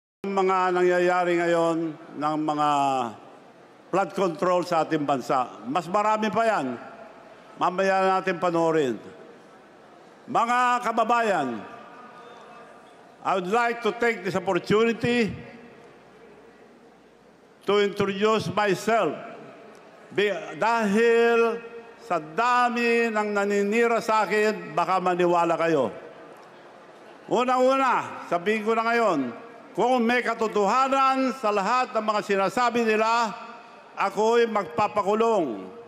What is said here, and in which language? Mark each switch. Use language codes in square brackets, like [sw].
[tl] mga nangyayari ngayon ng mga flood control sa ating bansa. Mas marami pa yan. Mamaya natin panoorin. [en] Mga kababayan, I would like to take this opportunity to introduce myself. [tl] Dahil sa dami ng naninira sa akin, baka maniwala kayo. Unang-una, sabihin ko na ngayon, kung may katotohanan sa lahat ng mga sinasabi nila, ako'y magpapakulong.